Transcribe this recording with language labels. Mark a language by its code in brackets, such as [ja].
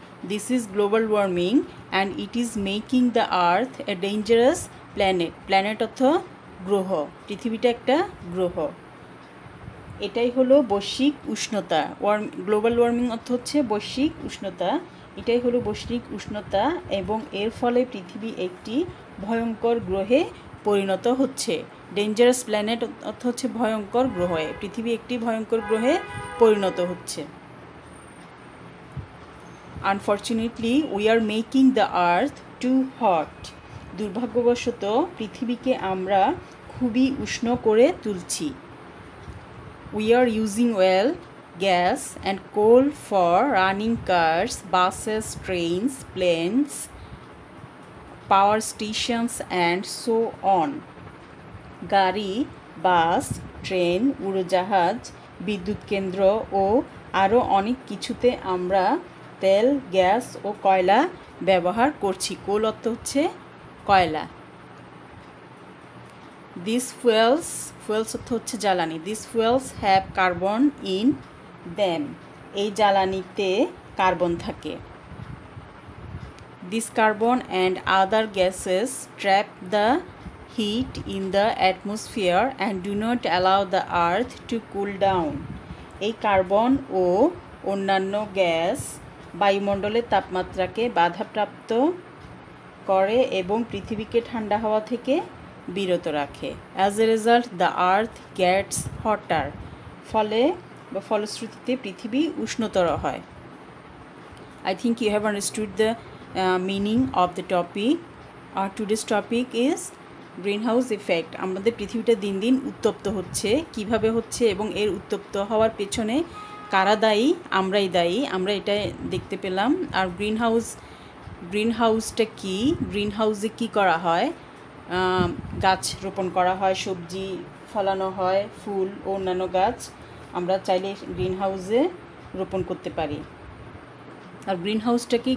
[en] This is global warming and it is making the earth a dangerous planet. [bn] Planet অর্থ গ্রহ, পৃথিবীটা একটা গ্রহ। এটাই হলো বৈশ্বিক উষ্ণতা। গ্লোবাল ওয়ার্মিং অর্থ হচ্ছে বৈশ্বিক উষ্ণতা। এটাই হলো বৈশ্বিক উষ্ণতা এবং এর ফলে পৃথিবী একটি ভয়ঙ্কর গ্রহে পরিণত হচ্ছে। ডেঞ্জারাস প্ল্যানেট অর্থ হচ্ছে ভয়ঙ্কর গ্রহ। পৃথিবী একটি ভয়ঙ্কর গ্রহে পরিণত হচ্ছে। [en] Unfortunately we are making the earth too hot. [bn] দুর্ভাগ্যবশত পৃথিবীকে আমরা খুবই উষ্ণ করে তুলছি। [en] We are using oil, gas and coal for running cars, buses, trains, planes, power stations and so on. [bn] গাড়ি, বাস, ট্রেন, উড়োজাহাজ, বিদ্যুৎ কেন্দ্র ও আরও অনেক কিছুতে আমরা তেল, গ্যাস ও কয়লা ব্যবহার করছি। কোল অর্থ হচ্ছে কয়লা। [en] These fuels [bn] অর্থ হচ্ছে জ্বালানি। [en] These fuels have carbon in them. [bn] এই জ্বালানিতে কার্বন থাকে। [en] This carbon and other gases trap the heat in the atmosphere and do not allow the earth to cool down. [bn] এই কার্বন ও অন্যান্য গ্যাস বায়ুমণ্ডলের তাপমাত্রাকে বাধাপ্রাপ্ত করে এবং পৃথিবীকে ঠান্ডা হওয়া থেকে বিরত রাখে। [en] as a result the earth gets hotter, [bn] ফলে বা ফলশ্রুতিতে পৃথিবী উষ্ণতর হয়। [en] I think you have understood the meaning of the topic. Our today's topic is greenhouse effect. [bn] আমাদের পৃথিবীটা দিন দিন উত্তপ্ত হচ্ছে, কিভাবে হচ্ছে এবং এর উত্তপ্ত হওয়ার পেছনে কারা দায়ী? আমরাই দায়ী। আমরা এটা দেখতে পেলাম। আর গ্রিনহাউসটা কি? গ্রিনহাউসে কি করা হয়? গাছ রোপণ করা হয়, সবজি ফলানো হয়, ফুল ও অন্যান্য গাছ আমরা চাইলে গ্রিনহাউসে রোপণ করতে পারি। আর গ্রিনহাউসটা কি?